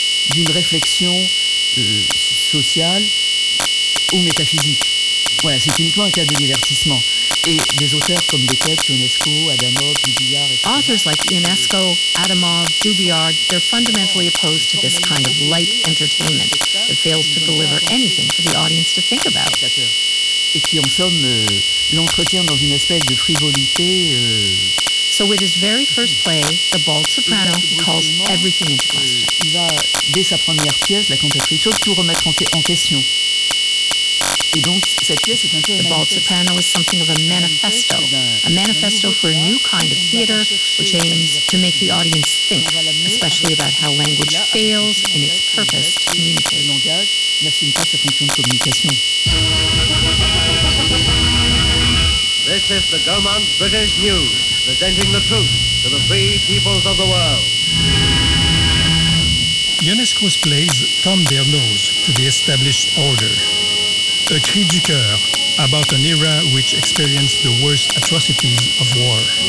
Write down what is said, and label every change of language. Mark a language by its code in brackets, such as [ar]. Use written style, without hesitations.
[fr] D'une réflexion sociale ou métaphysique. Voilà, c'est uniquement un cas de divertissement. Et des auteurs comme Beckett, Ionesco, Adamov, Dubillard, etc. [en] Authors like Ionesco, Adamov, Dubillard, they're fundamentally opposed to this kind of light entertainment that fails to deliver anything for the audience to think about. [fr] Et qui, en somme, l'entretient dans une espèce de frivolité. [en] So with his very first play, The Bald Soprano, he calls everything into question. [fr] Il va, dès sa première pièce, la cantatrice chauve, tout remettre en question. Et donc, cette pièce est un peu [en] The Bald Soprano is something of a manifesto for a new kind of theater, which aims to make the audience think, especially about how language fails in its purpose to communicate. [fr] Le langage n'assume pas sa fonction de communication. [en] This is the Gaumont British News, presenting the truth to the free peoples of the world. Ionesco's plays thumb their nose to the established order. A cri du cœur about an era which experienced the worst atrocities of war.